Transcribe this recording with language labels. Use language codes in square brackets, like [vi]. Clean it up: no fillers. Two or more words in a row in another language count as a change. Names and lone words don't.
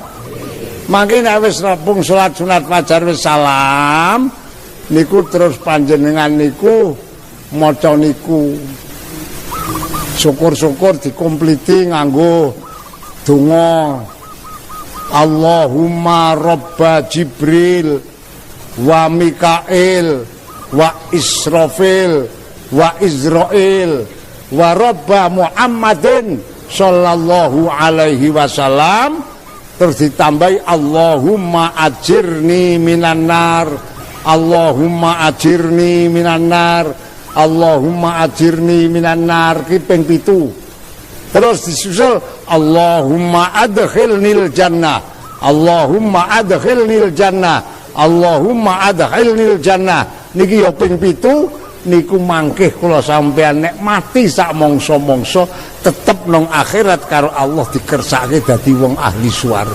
[jv] Mangke nek wis rampung salat sunat fajar wis salam niku terus panjenengan niku maca niku syukur-syukur dikompliti nganggo donga [ar] اللهم رب جبريل وميكائيل وإسرافيل وإسرائيل ورب محمد صلى الله عليه وسلم. [jv] Terus ditambahi [ar] اللهم أجرني من النار, اللهم أجرني من النار, اللهم أجرني من النار. [jv] Ki ping 7. Terus disusul [ar] اللهم أدخلني الجنة, اللهم أدخلني الجنة, اللهم أدخلني الجنة. [jv] Niki ya ping 7. Niku mangkih kula sampean nek mati sak mangsa-mangsa tetep nang akhirat karo Allah dikersake dadi wong ahli swarga.